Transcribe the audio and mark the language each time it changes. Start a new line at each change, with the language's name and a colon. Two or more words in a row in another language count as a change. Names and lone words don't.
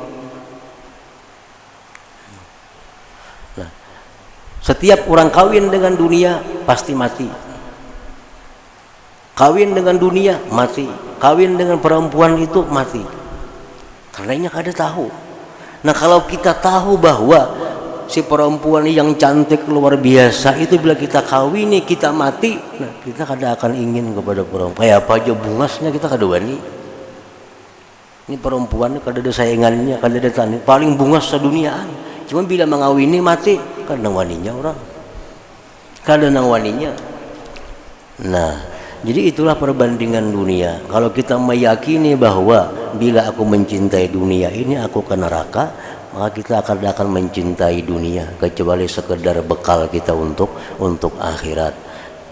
Indonesian: Nah, setiap orang kawin dengan dunia pasti mati. Kawin dengan dunia mati. Kawin dengan perempuan itu mati. Karena kada tahu. Nah, kalau kita tahu bahwa si perempuan yang cantik luar biasa itu bila kita kawini kita mati, nah kita kada akan ingin kepada perempuan.
Banjar: Kayak apa aja bungasnya kita kada wani. Ini perempuan kada ada saingannya, kada ada tanding, paling bungas seduniaan. Cuma bila mengawini mati, kada waninya orang. Kada nang waninya.
Indonesian: Nah, jadi itulah perbandingan dunia. Kalau kita meyakini bahwa bila aku mencintai dunia ini aku ke neraka, maka kita akan mencintai dunia kecuali sekedar bekal kita untuk akhirat.